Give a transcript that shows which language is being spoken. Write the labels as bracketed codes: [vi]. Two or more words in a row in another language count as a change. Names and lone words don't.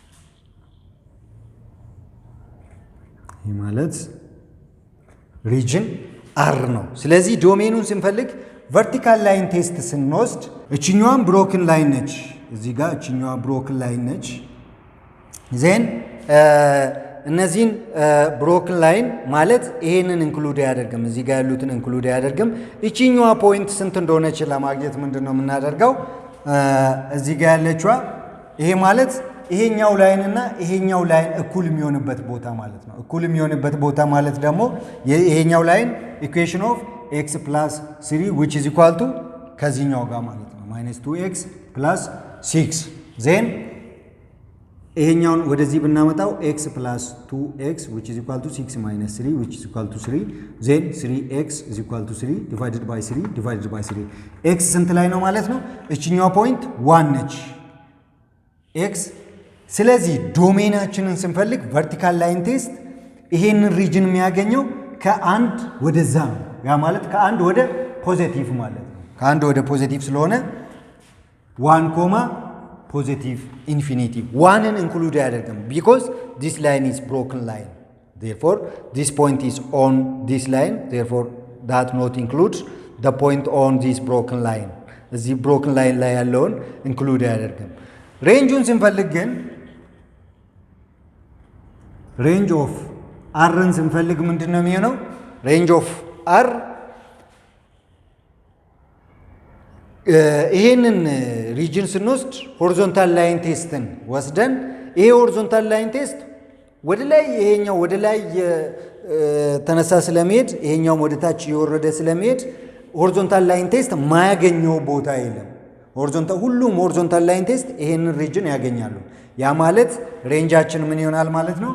[am] ይሄ ማለት ሪጅን አር ነው። ስለዚህ ዶሜኑን ስንፈልግ [en] vertical line test [am] ስንወስድ እችኛዋን [en] broken line [am] ነች፣ እዚህ ጋር እችኛዋ [en] broken line [am] ነች። ዜን እነዚህን [en] broken line [am] ማለት ይሄንን ኢንክሉድ አያደርግም፣ እዚህ ጋር ያሉትን ኢንክሉድ አያደርግም። እችኛዋ ፖይንት ስንት እንደሆነች ለማግኘት ምንድን ነው የምናደርገው? እዚህ ጋር ያለችዋ ይሄ ማለት ይሄኛው ላይን እና ይሄኛው ላይን እኩል የሚሆንበት ቦታ ማለት ነው። እኩል የሚሆንበት ቦታ ማለት ደግሞ ይሄኛው ላይን [en] equation of x plus 3 which is equal to [am] ከዚህኛው ጋር ማለት ነው [en] minus 2x plus 6 [am] ዜን ይሄኛውን ወደዚህ ብናመጣው [en] x plus 2x which is equal to 6 minus 3 which is equal to 3 then 3x is equal to 3 divided by 3 divided by 3 x [am] ስንት ላይ ነው ማለት ነው? እችኛዋ ፖይንት 1 ነች x። ስለዚህ ዶሜናችንን ስንፈልግ [en] vertical line test [am] ይሄንን ሪጅን የሚያገኘው ከአንድ ወደዛ ነው። ያ ማለት ከአንድ ወደ ፖዚቲቭ ማለት ነው። ከአንድ ወደ ፖዚቲቭ ስለሆነ [en] 1 comma positive infinity [am] 1ን ኢንክሉድ አያደርግም [en] because this line is broken line, therefore this point is on this line, therefore that not includes the point on this broken line. [am] እዚህ [en] broken line [am] ላይ ያለውን ኢንክሉድ አያደርግም። ሬንጁን ስንፈልግ ግን [en] range of R [am] ስንፈልግ ምንድን ነው የሚሆነው? [en] range of R [am] ይሄንን ሪጅን ስንወስድ [en] horizontal line test [am] ወስደን ይሄ [en] horizontal line test [am] ወደ ላይ ይሄኛው ወደ ላይ ተነሳ ስለሚሄድ ይሄኛውም ወደ ታች እየወረደ ስለሚሄድ [en] horizontal line test [am] ማያገኘው ቦታ የለም። ሁሉም [en] horizontal line test [am] ይሄንን ሪጅን ያገኛሉ። ያ ማለት ሬንጃችን ምን ይሆናል ማለት ነው?